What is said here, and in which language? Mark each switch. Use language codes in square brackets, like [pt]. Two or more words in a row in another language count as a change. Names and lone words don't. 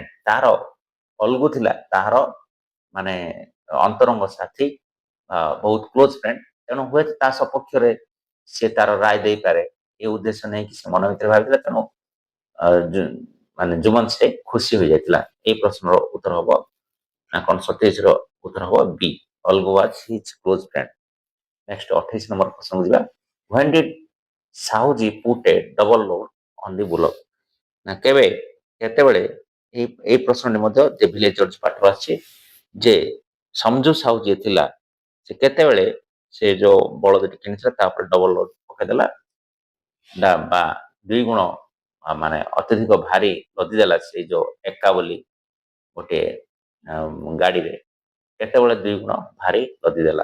[or] ତାହାର ଅଲଗୁ ଥିଲା ତାହାର ମାନେ ଅନ୍ତରଙ୍ଗ ସାଥୀ, ବହୁତ [en] close friend. [or] ତେଣୁ ହୁଏତ ତା ସପକ୍ଷରେ ସେ ତାର ରାୟ ଦେଇପାରେ ଏ ଉଦ୍ଦେଶ୍ୟ ନେଇକି ସେ ମନ ଭିତରେ ଭାବିଥିଲା। ତେଣୁ ମାନେ ଜୁମନ ଶେଖ ଖୁସି ହୋଇଯାଇଥିଲା। এই ପ୍ରଶ୍ନର ଉତ୍ତର ହବ ନା କ'ଣ 27 ର ଉତ୍ତର ହବ B, [en] Olga was his close friend। [or] ନେକ୍ସଟ 28 ନମ୍ବର ପ୍ରଶ୍ନକୁ ଯିବା। [en] When did ସାହୁଜୀ put a double load on the bullock? [or] ନା କେତେବେଳେ ଏଇ ପ୍ରଶ୍ନଟି ମଧ୍ୟ ଯେ ଭିଲେଜର୍ସ ପାଠରୁ ଆସିଛି ଯେ ସମଝୁ ସାହୁ ଯିଏ ଥିଲା ସେ କେତେବେଳେ ସେ ଯୋଉ ବଳଦଟି କିଣିଥିଲା ତା ଉପରେ [en] double load [or] ପକେଇଦେଲା ବା 2 ଗୁଣ ମାନେ ଅତ୍ୟଧିକ ଭାରି ଲଦିଦେଲା ସେଇ ଯୋଉ ଏକା ବୋଲି ଗୋଟିଏ ଗାଡିରେ କେତେବେଳେ 2 ଗୁଣ ଭାରି ଲଦିଦେଲା।